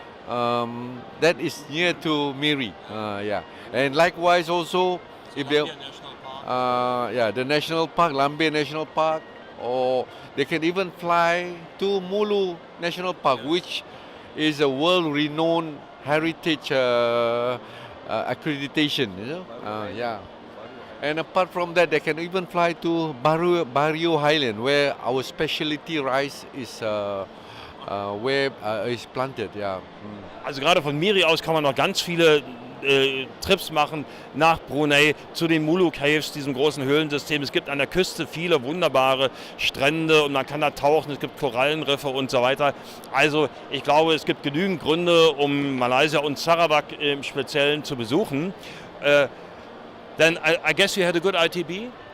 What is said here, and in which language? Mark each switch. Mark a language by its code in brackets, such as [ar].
[en] That is near to Miri. Yeah, and likewise also, if they, the national park, Lambe National Park, or they can even fly to Mulu National Park, which is a world-renowned heritage accreditation. Yeah. And apart from that, they can even fly to Barrio Highland, where our specialty rice is is planted. Yeah. [de] Also gerade von Miri aus kann man noch ganz viele Trips machen nach Brunei zu den Mulu Caves, diesem großen Höhlensystem. Es gibt an der Küste viele wunderbare Strände und man kann da tauchen, es gibt Korallenriffe und so weiter. Also ich glaube, es gibt genügend Gründe, um Malaysia und Sarawak im Speziellen zu besuchen. [en] Then I guess you had a good ITB?